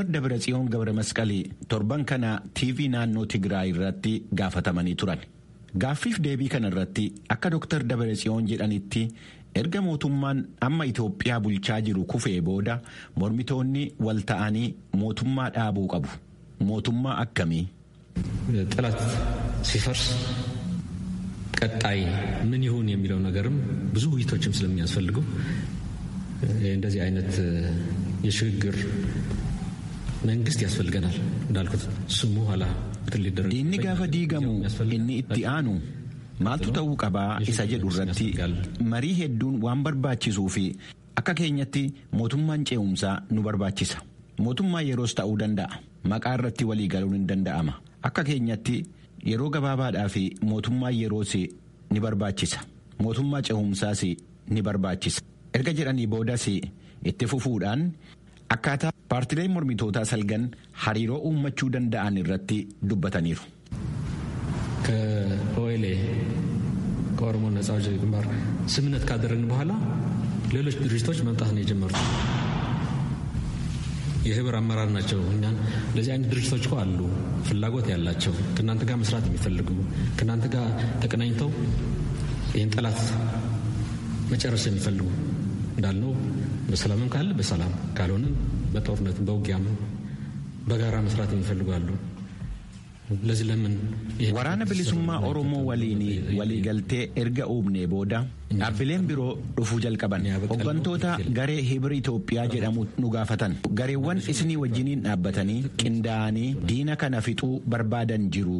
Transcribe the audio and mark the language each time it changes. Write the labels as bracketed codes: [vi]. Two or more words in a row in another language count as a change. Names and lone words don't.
[om] Dabratsiyoon Gabramasqalii torban kana TV naannoo Tigraay irratti gaafatamanii turan. Gaaffiif deebii kana irratti akka Dr. Dabratsiyoon jedhanitti erga mootummaan amma Itoophiyaa bulchaa jiru kufee booda mormitoonni wal ta'anii mootummaa dhaabuu qabu. Mootummaa akkamii? [am] ጠላት ሲፈርስ ቀጣይ ምን ይሁን የሚለው ነገርም ብዙ ውይይቶችም ስለሚያስፈልገው እንደዚህ አይነት የሽግግር መንግስት ያስፈልገናል እንዳልኩት ስሙ ኋላ ትልደረ [om] diinni gaafa diigamu inni itti aanu maaltu ta'uu qabaa isa jedhu irratti marii hedduun waan barbaachisuu fi akka keenyatti mootummaan ce'umsaa nu barbaachisa. Mootummaa yeroos ta'uu danda'a. Maqaa irratti walii galuun hin danda'ama. Akka keenyatti yeroo gabaabaadhaa fi mootummaa yeroos ni barbaachisa. Mootummaa ce'umsaas ni barbaachisa. Erga jedhanii boodas itti fufuudhaan akkaataa paartileen mormitootaa salgan hariiroo uummachuu danda'an irratti dubbataniiru. [am] ከኦኤልኤ ከኦሮሞ ነጻ አውጪ ግንባር ስምምነት ካደረግን በኋላ ሌሎች ድርጅቶች መምጣት ነው የጀመሩት። የህብር አመራር ናቸው። እኛን እንደዚህ አይነት ድርጅቶች እኮ አሉ፣ ፍላጎት ያላቸው ከእናንተ ጋር መስራት የሚፈልጉ ከእናንተ ጋር ተቀናኝተው ይህን ጠላት መጨረስ የሚፈልጉ እንዳልነው በሰላምም ካለ በሰላም ካልሆነም በጦርነትም በውጊያም በጋራ መስራት የሚፈልጉ አሉ። [om] Waraana bilisummaa Oromoo waliin waliigaltee erga uumnee booda dhaabbileen biroo dhufuu jalqaban. Hooggantoota garee Hibir Itoophiyaa jedhamu nu gaafatan. Gareewwan isinii wajjiniin dhaabbatanii qindaa'anii diina kana fixuu barbaadan jiru.